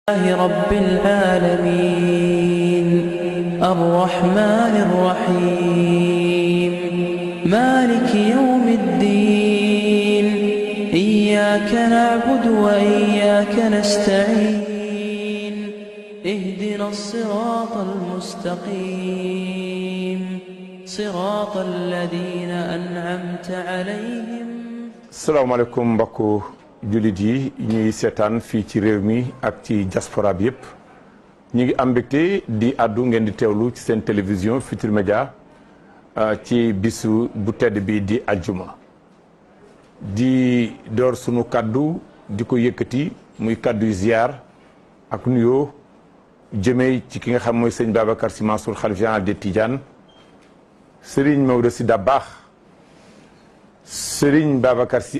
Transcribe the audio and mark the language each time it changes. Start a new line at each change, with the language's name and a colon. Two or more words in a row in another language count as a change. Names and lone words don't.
Arabic: رب العالمين الرحمن الرحيم مالك يوم الدين إياك نعبد وإياك نستعين اهدنا الصراط المستقيم صراط الذين أنعمت عليهم.
Wolof: salaamaaleykum mbokku jullit yi ñuy seetaan fii ci réew mi ak ci diaspora bi yëpp ñu ngi am mbégte di àddu ngeen di teewlu ci seen télévision Futurs Médias ci bisu bu tedd bi di aljuma di door sunu kaddu di ko yëkkati muy kaddu ziar ak nuyoo jëmee ci ki nga xam mooy sëñ Babacar Sy Mansour xalif général des Tidianes Serigne Maodo Sy Dabakh Serigne Babacar Sy